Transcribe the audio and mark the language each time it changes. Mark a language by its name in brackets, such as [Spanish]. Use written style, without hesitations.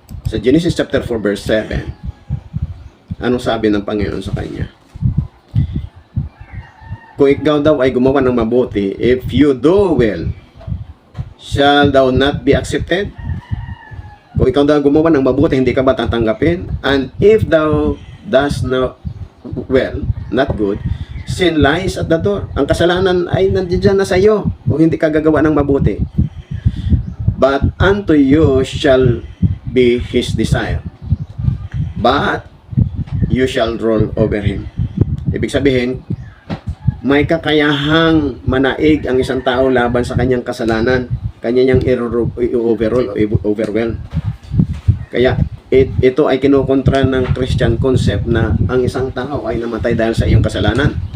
[Filipino] Sa Genesis chapter 4 verse 7, anong sabi ng Panginoon sa kanya? Kung ikaw daw ay gumawa ng mabuti, [English] if you do well, shall thou not be accepted? [Filipino] Kung ikaw daw gumawa ng mabuti, hindi ka ba tatanggapin? [English] And if thou does not well, not good, sin lies at the door. [Filipino] Ang kasalanan ay nandiyan na sa iyo kung hindi ka gagawa ng mabuti. [English] But unto you shall be his desire, but you shall rule over him. [Filipino] Ibig sabihin, may kakayahang manaig ang isang tao laban sa kanyang kasalanan, kanya niyang i-overrule o overwhelm. Kaya ito ay kinukontra ng Christian concept na ang isang tao ay namatay dahil sa iyong kasalanan.